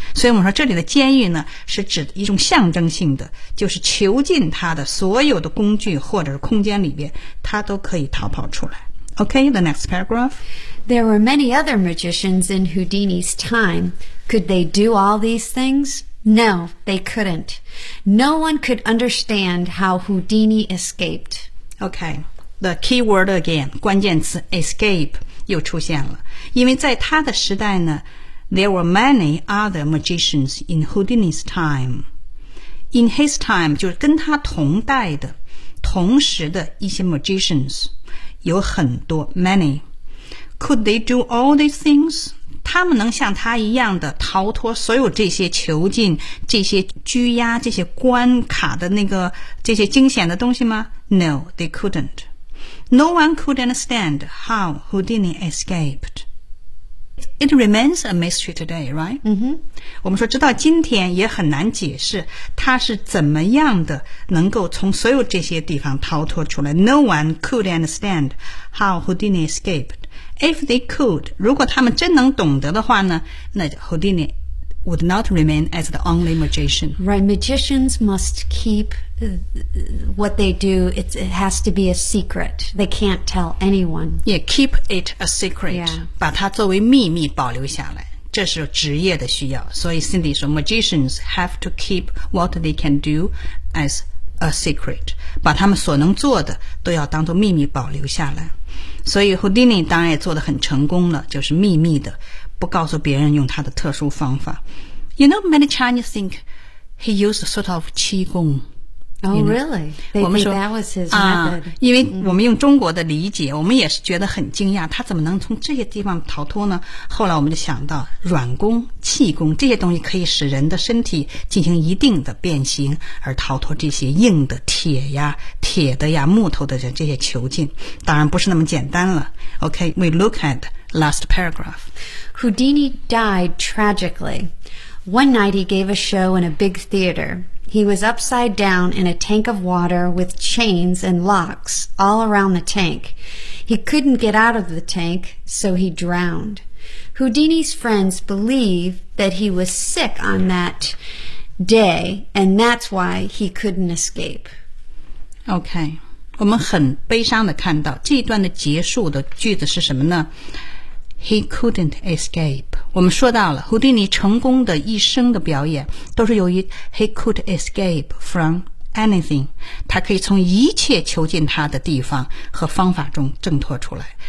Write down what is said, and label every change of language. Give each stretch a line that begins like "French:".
Chinese: 所以我们说这里的监狱呢，是指一种象征性的，就是囚禁他的所有的工具或者是空间里边，他都可以逃。
English: Okay, the next paragraph. There were many other magicians in Houdini's time. Could they do all these things? No, they couldn't. No one could understand how Houdini escaped. Okay, the key word again,
Chinese: 关键词
English: escape
Chinese: 又出现了。因为在他的时代呢
English: there were many other magicians in Houdini's time. In his time,
Chinese: 就是跟他同代的同时的一些
English: magicians
Chinese: 有很多
English: many could they do all these things
Chinese: 他们能像他一样的逃脱所有这些囚禁这些拘押这些关卡的那个这些惊险的东西吗
English: No, they couldn't No one could understand how Houdini escaped It remains a mystery today, right? Mm-hmm.
Chinese: 我们说直到今天也很难解释他是怎么样的能够从所有这些地方逃脱出来。
English: No one could understand how Houdini escaped. If they could,
Chinese: 如果他们真能懂得的话呢，那
English: Houdini would not remain as the only magician. Right, magicians must keep what they do. It has to be a secret. They can't tell anyone. Yeah, keep it a secret. Yeah.
Chinese: 把它作为秘密保留下来。这是职业的需要。
English: 所以 Cindy 说 magicians have to keep what they can do as a secret.
Chinese: 把他们所能做的都要当作秘密保留下来。所以 Houdini 当然也做得很成功了，就是秘密的。不告诉别人用他的特殊方法。
English: You know, many Chinese think he used a sort of 气功。 Oh, you know? really? They think that was his method.
Chinese: 因为我们用中国的理解，我们也是觉得很惊讶，他怎么能从这些地方逃脱呢？后来我们就想到软功、气功，这些东西可以使人的身体进行一定的变形，而逃脱这些硬的铁呀、铁的呀、木头的这些囚禁。当然不是那么简单了。
English: OK, we look at last paragraph. Houdini died tragically. One night he gave a show in a big theater. He was upside down in a tank of water with chains and locks all around the tank. He couldn't get out of the tank, so he drowned. Houdini's friends believe that he was sick on that day, and that's why he couldn't escape. Okay.
Chinese: 我们很悲伤地看到这一段的结束的句子是什么呢？
English: He couldn't escape.
Chinese: 我们说到了 Houdini 成功的一生的表演都是由于
English: he could escape from anything.
Chinese: 他可以从一切囚禁他的地方和方法中挣脱出来。